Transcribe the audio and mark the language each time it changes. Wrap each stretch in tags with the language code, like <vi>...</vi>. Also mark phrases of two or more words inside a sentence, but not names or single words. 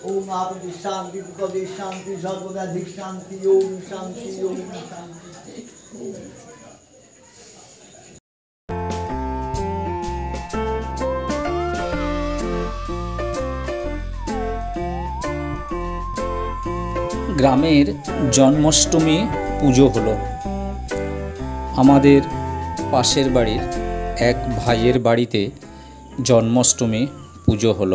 <sa>आपति शांति पदे शांति सर्वदा धिक शांति ओम शांति ओम शांति।</sa> <bn>গ্রামের জন্মাষ্টমী পুজো হলো। আমাদের পাশের বাড়ির এক ভাইয়ের বাড়িতে জন্মাষ্টমী পুজো হলো।</bn>